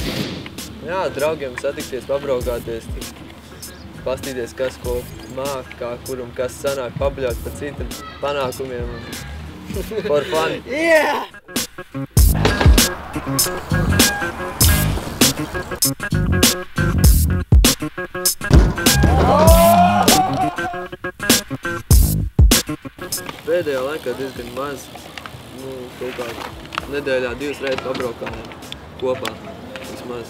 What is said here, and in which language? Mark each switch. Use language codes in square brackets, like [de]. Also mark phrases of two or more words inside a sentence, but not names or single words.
[lv] Jā, draugiem satikties, pabraukāties, pastīties, kas ko māk, kā kuram kas sanāk, pabļaut par citam panākumiem un [en] for fun. [lv] Yeah! Pēdējā laikā diezgan maz, kaut kā nedēļā 2 reizes pabraukājām kopā, vismaz.